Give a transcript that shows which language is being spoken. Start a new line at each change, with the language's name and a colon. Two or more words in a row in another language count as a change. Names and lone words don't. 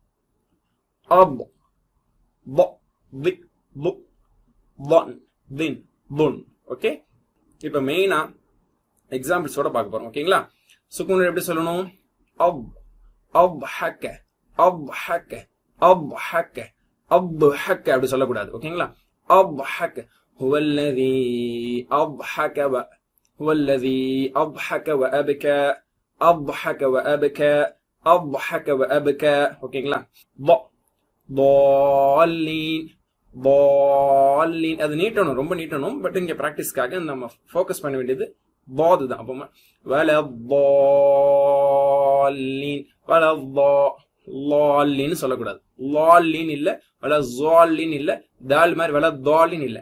Tamil: அப் ப தி பு பன் தின் புன். ஓகே, இப்ப மெயினா எக்ஸாம்பிள்ஸோட பார்க்க போறோம். ஓகேங்களா? சுக்குன் எப்படி சொல்லணும்? அப் அப் ஹக்க அப் ஹக்க அப் ஹக்க அப் ஹக்க அப்படி சொல்லக்கூடாது.
Arabic: ஓகேங்களா? அப் ஹக்க هو الذي أضحك هو الذي أضحك وأبكى أضحك وأبكى أضحك وأبكى. ஓகேங்களா? ضالين ضالين
Tamil: அது நீட்டணும், ரொம்ப நீட்டணும். பட் இங்க பிராக்டிஸ்க்காக நம்ம ஃபோக்கஸ் பண்ண வேண்டியது பாது தான். அப்போ
Arabic: ولا الضالين ولا الضالين
Tamil: சொல்லக்கூடாது. லாலின் இல்ல, வல ஸாலின் இல்ல, தால் மாதிரி வல தாலின் இல்ல.